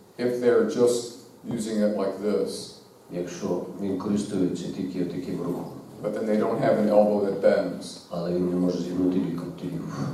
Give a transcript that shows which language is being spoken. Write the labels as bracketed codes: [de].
[en] if they're just using it like this, [uk] якщо він користується тільки таким рухом, [en] but then they don't have an elbow that bends. [uk] але він не може зігнути лікотів.